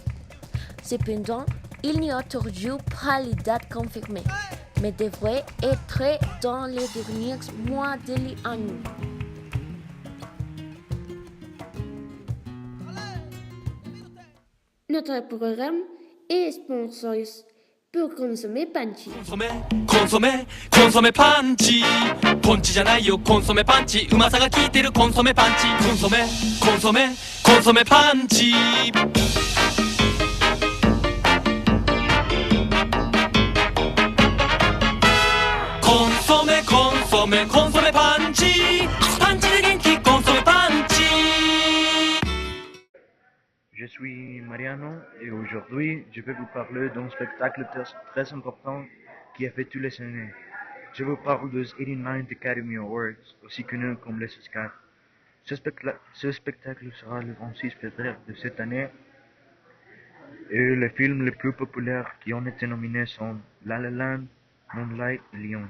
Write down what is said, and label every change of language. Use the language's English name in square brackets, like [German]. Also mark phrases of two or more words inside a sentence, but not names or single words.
[French] Cependant, il n'y a toujours pas les dates confirmées, mais devrait être dans les derniers mois de l'année. Notre programme est sponsorisé pour consommer Panchi. [Japanese] コンソメパンチポンチじゃないよコンソメパンチうまさが効いてるコンソメパンチコンソメパンチコンソメパンチパンチで元気コンソメパンチ [French] Je suis Mariano et aujourd'hui je vais vous parler d'un spectacle très important qui a fait tous les années. Je vous parle des 89 Academy Awards, aussi connus comme les Oscars. Ce spectacle sera le 26 février de cette année et les films les plus populaires qui ont été nominés sont La La Land, Moonlight et Lion.